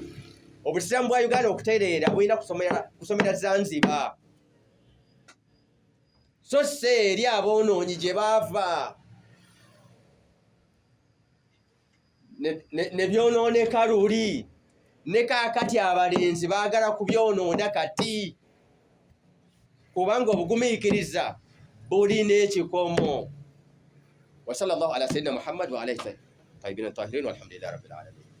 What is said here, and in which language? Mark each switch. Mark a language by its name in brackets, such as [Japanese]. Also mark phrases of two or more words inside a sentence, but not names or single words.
[Ganda] Obusiraamu bwa Uganda okutereera bulina kusomera Zanzibar, so si eri aboonoonyi gye baava ne byonooneka luli. Ne kaakati abalenzi baagala kubyonoona kati, kubanga obugumiikiriza bulina ekikomo. [Arabic] وصلى الله على سيدنا محمد وعليه طيبين طاهرين والحمد لله رب العالمين.